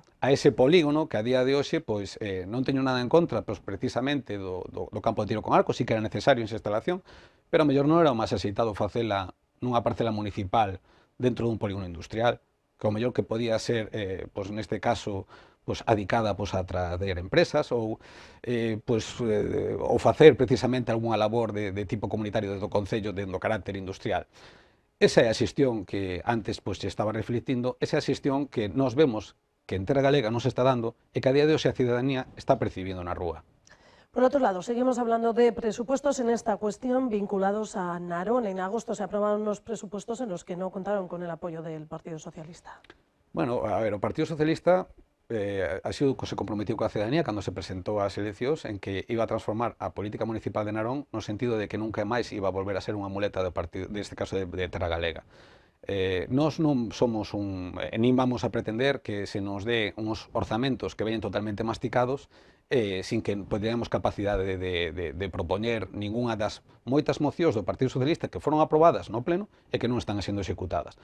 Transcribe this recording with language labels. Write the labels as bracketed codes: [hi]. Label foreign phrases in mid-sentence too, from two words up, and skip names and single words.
[gl] A ese polígono que a día de hoxe pois, non teño nada en contra pois, precisamente do campo de tiro con arco, sí que era necesario esa instalación, pero a mellor non era o máis axeitado facela nunha parcela municipal dentro dun polígono industrial, que o mellor que podía ser, pois, neste caso, pois, adicada pois, a traer empresas ou facer precisamente algunha labor de tipo comunitario do Concello do carácter industrial. Esa é a xestión que antes pois, se estaba reflectindo, esa é a xestión que nós vemos que en Terra Galega non se está dando e que a día de hoxe a cidadanía está percibindo na rúa. [es] Por otro lado, seguimos hablando de presupuestos en esta cuestión vinculados a Narón. En agosto se aprobaron unos presupuestos en los que no contaron con el apoyo del Partido Socialista. [gl] Bueno, a ver, o Partido Socialista así se comprometiu coa cidadanía cando se presentou ás eleccións en que iba a transformar a política municipal de Narón no sentido de que nunca máis iba a volver a ser unha muleta do partido, deste caso de Terra Galega. Nós non somos nin vamos a pretender que se nos dé uns orzamentos que veñen totalmente masticados sin que teñamos capacidade de propoñer ningunha das moitas mocións do Partido Socialista que foron aprobadas no Pleno e que non están sendo executadas.